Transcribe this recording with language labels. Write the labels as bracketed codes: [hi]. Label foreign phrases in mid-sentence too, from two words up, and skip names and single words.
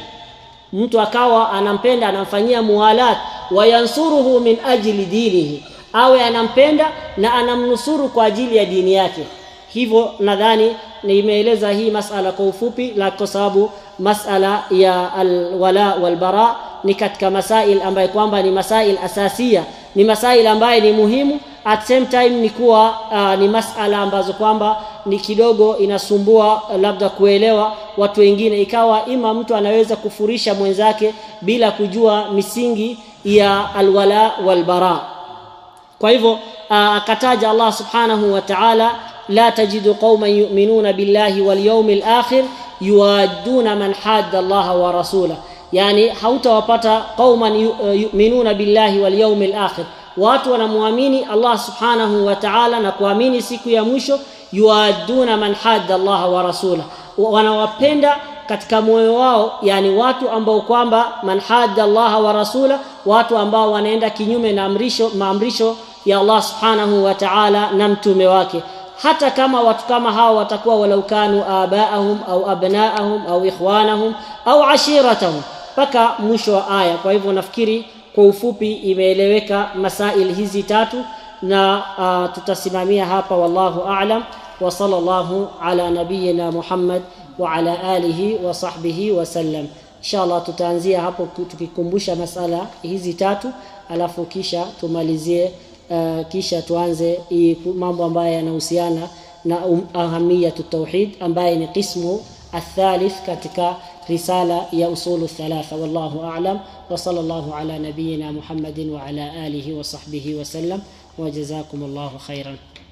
[sw] Mtu akawa anampenda, anamfanyia muwalat, [ar] وينصره من أجل دينه, [sw] awe anampenda na anamnusuru kwa ajili ya dini yake. Hivyo nadhani nimeeleza hii masala kwa ufupi, kwa sababu masala ya [ar] الولاء والبراء [sw] ni katika masail ambayo kwamba ni [ar] مسائل أساسية, [sw] ni masail ambayo ni muhimu, [en] at same time [sw] ni kuwa ni masala ambazo kwamba ni kidogo inasumbua labda kuelewa watu wengine, ikawa ima mtu anaweza kufurisha mwenzake bila kujua misingi ya [ar] الولاء والبراء. [sw] Kwa hivyo akataja [ar] الله سبحانه وتعالى لا تجد قوما يؤمنون بالله واليوم الآخر يوادون من حاد الله ورسوله. [sw] Yani hautawapata [ar] قوما يؤمنون بالله واليوم الآخر, [sw] watu wanamuamini [ar] الله سبحانه وتعالى [sw] na kuamini siku ya mwisho, [ar] يوادون من حاد الله ورسوله, [sw] wanawapenda katika moyo wao, yani watu ambao kwamba [ar] من حاد الله ورسوله, [sw] watu ambao wanaenda kinyume na maamrisho ya [ar] الله سبحانه وتعالى [sw] na mtume wake. Hata kama watu kama hao watakuwa [ar] ولو كانوا آباءهم أو أبناءهم أو إخوانهم أو عشيرتهم, [sw] paka mwisho wa aya. Kwa hivyo nafikiri kwa ufupi imeeleweka masail hizi tatu, na tutasimamia hapa. [ar] والله أعلم وصلى الله على نبينا محمد وعلى آله وصحبه وسلم. [sw] Inshallah tutaanzia hapo tukikumbusha masala hizi tatu, alafu kisha tumalizie kisha tuanze mambo ambayo yanahusiana na [ar] أهمية التوحيد, [sw] ambaye ni [ar] القسم الثالث [sw] katika risala ya [ar] الأصول الثلاثة. والله أعلم وصلى الله على نبينا محمد وعلى آله وصحبه وسلم وجزاكم الله خيرا.